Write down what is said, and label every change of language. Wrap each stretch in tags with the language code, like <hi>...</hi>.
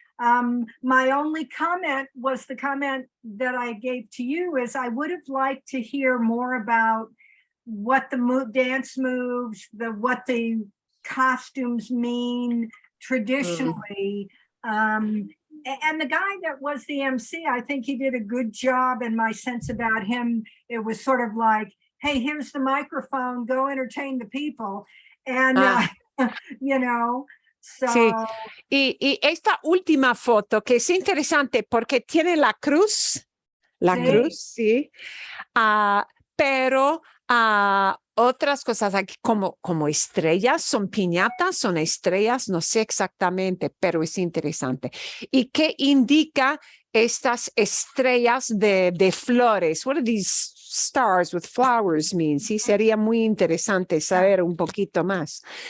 <en>My only comment was the comment that I gave to you is I would have liked to hear more about what the dance moves, what the costumes mean traditionally. And the guy that was the MC, I think he did a good job. And my sense about him, it was sort of like hey, here's the microphone, go entertain the people. And, you know, so.</en> <es>Sí, y esta última foto que es interesante porque tiene la cruz, Sí. sí, pero otras cosas aquí como estrellas, son piñatas, son estrellas, no sé exactamente, pero es interesante. ¿Y qué indica estas estrellas de flores?</es> <en>What do these stars with flowers mean?</en> <es>Sí, sería muy interesante saber un poquito más.</es>